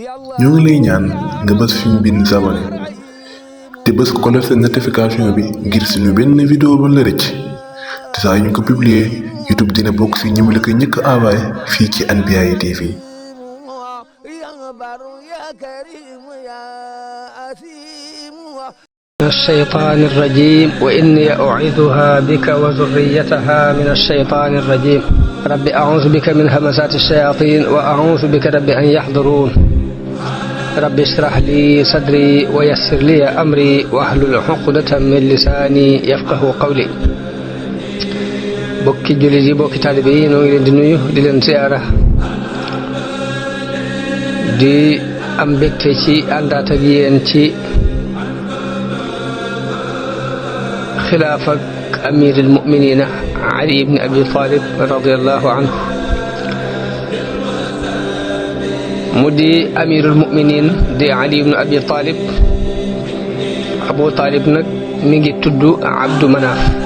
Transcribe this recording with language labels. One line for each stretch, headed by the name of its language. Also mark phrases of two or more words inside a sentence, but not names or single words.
Wolof: ñoo ngi lay ñaan nga bës fi ñu bind s'abonné te bës
French: cloche de notification
Wolof: bi ngir suñu benn vidéo ba la rëcc te saa yu ñu ko publier YouTube dina bokk si ñi mu la ko njëkk a envoyé fii ci Anbiyahi TV.
Arabic: الشيطان الرجيم وإني أعيذها بك وذريتها من الشيطان الرجيم رب أعوذ بك من همزات الشياطين وأعوذ بك رب أن يحضرون رب اشرح لي صدري ويسر لي أمري واحلل عقدة من لساني يفقه قولي
Wolof: mbokki jullit mbokki taalibe ñu ngi di nuyu di leen ziyaara دي am mbégte ci àndaat ak yéen ci xilaaf ak
Arabic: أمير المؤمنين
Wolof: Ali ibn Abi Talib
Arabic: رضي الله عنه
Wolof: mu di
Arabic: أمير المؤمنين
Wolof: di Ali ibn Abi Talib Abu Talib nag mi ngi tudd Abdu Manaf